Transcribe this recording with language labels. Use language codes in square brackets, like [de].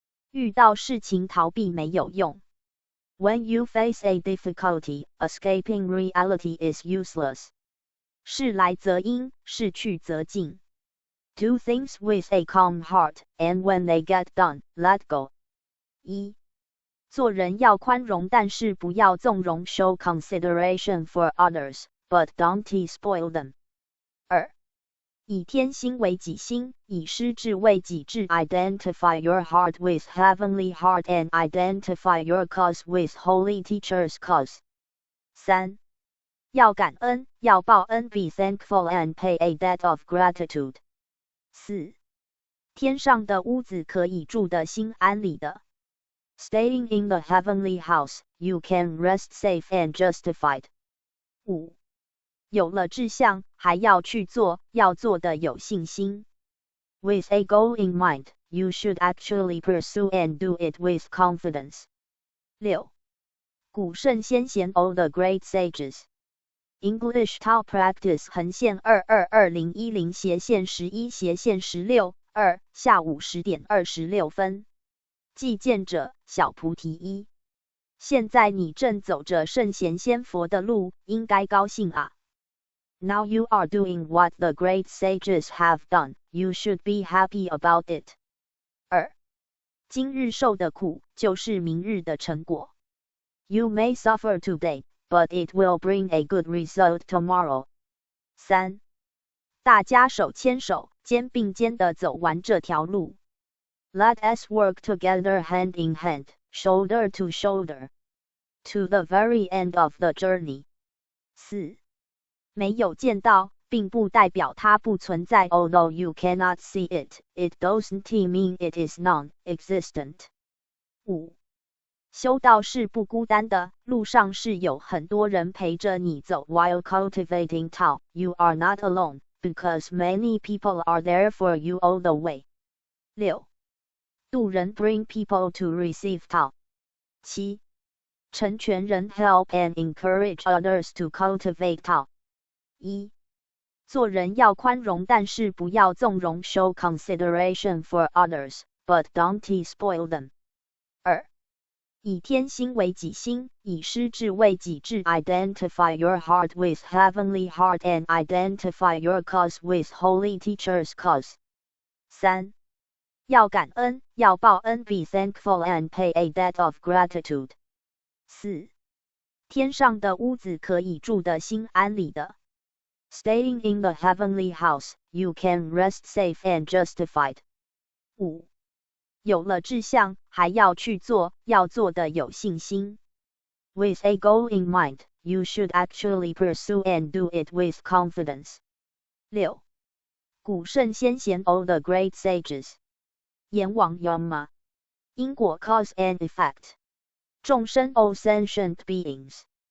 [zh] 遇到事情逃避没有用。 [en] When you face a difficulty, escaping reality is useless。 [zh] 事来则应，事去则静。 [en] Do things with a calm heart, and when they get done, let go。 [zh] 一，做人要宽容，但是不要纵容。 [en] Show consideration for others, but don't spoil them。 [zh] 二，以天心为己心，以师智为己智。 [en] Identify your heart with heavenly heart and identify your cause with holy teacher's cause。 [zh] 三，要感恩，要报恩。 [en] Be thankful and pay a debt of gratitude。 [zh] 四，天上的屋子可以住得心安理的。 [en] Staying in the heavenly house, you can rest safe and justified。 [zh] 五，有了志向，还要去做，要做的有信心。 [en] With a goal in mind, you should actually pursue and do it with confidence。 [zh] 六，古圣先贤 [en] all the great sages。 English Tao Practice [zh] 横线222010斜线11斜线16 2下午10点26分。寄见者小菩提一。现在你正走着圣贤仙佛的路，应该高兴啊。 [en] Now you are doing what the great sages have done. You should be happy about it。 [zh] 二，今日受的苦，就是明日的成果。 [en] You may suffer today, but it will bring a good result tomorrow。 [zh] 三，大家手牵手，肩并肩地走完这条路。 [en] Let us work together hand in hand, shoulder to shoulder, to the very end of the journey。 [zh] 四，没有见到，并不代表它不存在。 [en] Although you cannot see it, it doesn't mean it is non-existent。 [zh] 五，修道是不孤单的，路上是有很多人陪着你走。 [en] While cultivating Tao, you are not alone, because many people are there for you all the way。 [zh] 六，度人 [en] bring people to receive Tao。 [zh] 七，成全人 [en] help and encourage others to cultivate Tao。 [zh] 一，做人要宽容，但是不要纵容。 [en] Show consideration for others, but don't spoil them。 [zh] 二，以天心为己心，以师智为己智。 [en] Identify your heart with heavenly heart and identify your cause with holy teacher's cause。 [zh] 三，要感恩，要报恩。 [en] Be thankful and pay a debt of gratitude。 [zh] 四，天上的屋子可以住得心安理的。 [en] Staying in the heavenly house, you can rest safe and justified。 [zh] 五，有了志向，还要去做，要做的有信心。 [en] With a goal in mind, you should actually pursue and do it with confidence。 [zh] 六，古圣先贤 [en] all the great sages。 [zh] 阎王 [en] Yama。 [zh] 因果 [en] cause and effect。 [zh] 众生 [en] all sentient beings。